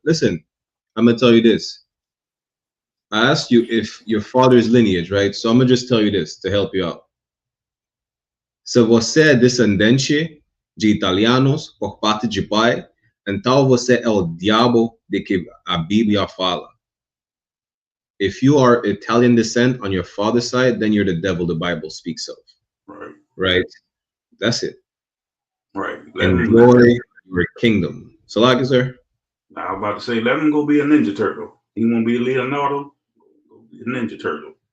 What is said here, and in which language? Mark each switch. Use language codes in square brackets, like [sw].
[en] Listen, I'm gonna tell you this. I asked you if your father's lineage, right? So I'm gonna just tell you this to help you out. [pt] Se você é descendente de italianos por parte de pai, então você é o diabo de que a Bíblia fala. [en] If you are Italian descent on your father's side, then you're the devil the Bible speaks of. Right. Right. That's it. Right. Enjoy your kingdom. So like is there? I was about to say, let him go be a Ninja Turtle. He want to be a Leonardo, go be a Ninja Turtle.